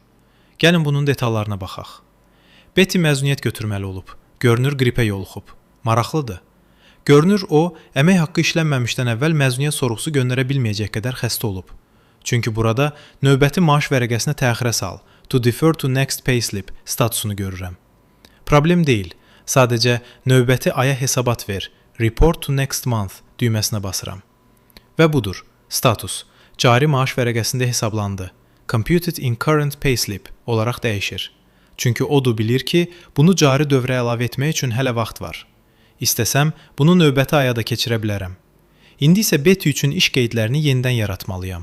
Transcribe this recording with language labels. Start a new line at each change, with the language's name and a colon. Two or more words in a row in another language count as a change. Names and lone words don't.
Azerbaijani: Gəlin bunun detallarına baxaq. Betty məzuniyyət götürməli olub. Görünür qripə yoluxub. Maraqlıdır. Görünür o, əmək haqqı işlənməmişdən əvvəl məzuniyyət sorğusu göndərə bilməyəcək qədər xəstə olub. Çünki burada növbəti maaş vərəqəsinə təxirə sal,
English: to defer to next payslip
Azerbaijani: statusunu görürəm. Problem deyil. Sadəcə növbəti aya hesabat ver,
English: report to next month
Azerbaijani: düyməsinə basıram. Və budur. Status. Cari maaş vərəqəsində hesablandı.
English: Computed in current payslip
Azerbaijani: olaraq dəyişir. Çünki o da bilir ki, bunu cari dövrə əlavə etmək üçün hələ vaxt var. İstəsəm, bunu növbəti aya da keçirə bilərəm. İndi isə Betty üçün iş qeydlərini yenidən yaratmalıyam.